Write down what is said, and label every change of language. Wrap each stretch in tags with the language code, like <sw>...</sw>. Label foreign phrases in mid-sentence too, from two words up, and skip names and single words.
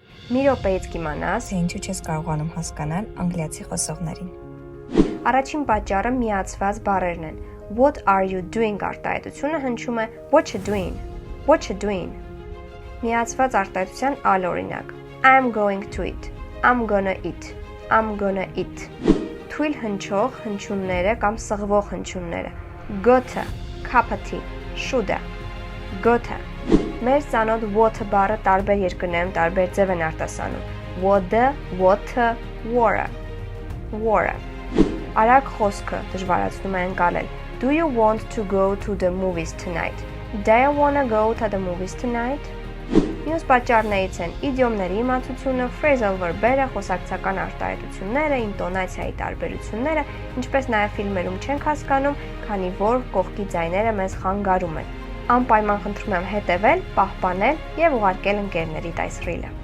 <hy>Մի րոպեից կիմանաս, թե ինչու չես կարողանում հասկանալ անգլիացի խոսողներին։ Առաջին պատճառը միացված բառերն են։</hy> <en>What are you doing</en> <hy>արտահայտությունը հնչում է</hy> <en>what you doing, what you doing։</en> <hy>Միացված արտահայտության այլ օրինակ.</hy> <en>I'm going to eat, I'm gonna eat, I'm gonna eat։</en> <hy>Թույլ հնչող հնչյունները կամ սղվող հնչյունները.</hy> <en>gotta, cup-ը, should-ը, gotta։</en> <hy>Մեր ծանոթ what բառը տարբեր երկրներում տարբեր ձև են արտասանում.</hy> <en>would-ը, what-ը, were-ը, were-ը։</en> <hy>Արագ խոսքը դժվարացնում է ընկալել.</hy> <en>Do you want to go to the movies tonight? Do you wanna go to the movies tonight?</en> <hy>Մյուս պատճառներից են իդիոմների իմացությունը,</hy> <en>phrasal verb-երը,</en> <hy>խոսակցական արտահայտությունները, ինտոնացիայի տարբերությունները, ինչպես նաև ֆիլմերում չենք հասկանում, քանի որ կողքի ձայները մեզ խանգարում են։ Անպայման խնդրում եմ հետևել, պահպանել և ուղարկել ընկերներիդ այս ռիլը։</hy>